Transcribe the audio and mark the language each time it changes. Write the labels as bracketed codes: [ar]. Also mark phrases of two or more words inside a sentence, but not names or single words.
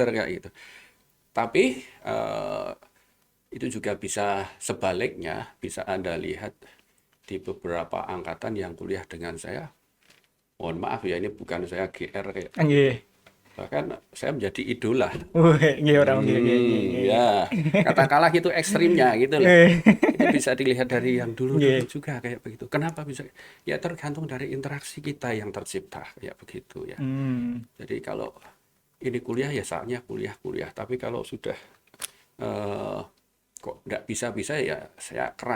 [id] Oke. kayak gitu. Tapi itu juga bisa sebaliknya, bisa Anda lihat di beberapa angkatan yang kuliah dengan saya. Mohon maaf ya, ini bukan saya GR kayak Nggih. bahkan saya menjadi idola. Weh, nggih, Prof. [jv] Nggih, nggih, nggih, nggih. [id] Ya, katakanlah itu ekstrimnya gitu loh. Nggih. Itu bisa dilihat dari yang dulu-dulu Nggih. juga kayak begitu. Kenapa bisa? Ya tergantung dari interaksi kita yang tercipta kayak begitu ya. Hmm. Jadi kalau ini kuliah ya saatnya kuliah-kuliah. Tapi kalau sudah eh, kok nggak bisa-bisa ya saya keras.